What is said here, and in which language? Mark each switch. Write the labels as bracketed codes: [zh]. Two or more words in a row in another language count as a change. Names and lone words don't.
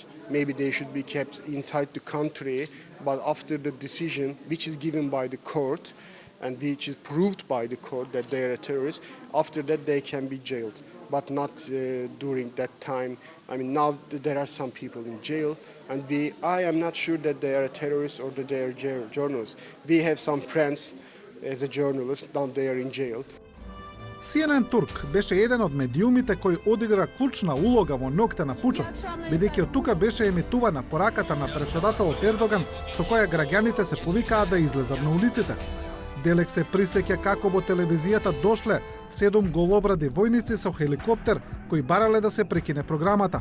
[en] Maybe they should be kept inside the country. But after the decision, which is given by the court, and which is proved by the court that they are a terrorist, after that they can be jailed, but not during that time. I mean, now there are some people in jail, and I am not sure that they are a terrorist or that they are journalists. We have some friends as a journalist, now they are in jail. [mk] CNN Турк беше еден од медиумите кој одигра клучна улога во ноќта на пучот, бидејќи од тука беше емитувана пораката на председателот Ердоган со која граѓаните се повикаа да излезат на улиците. Делек се присеќа како во телевизијата дошле 7 голобради војници со хеликоптер кои барале да се прекине програмата.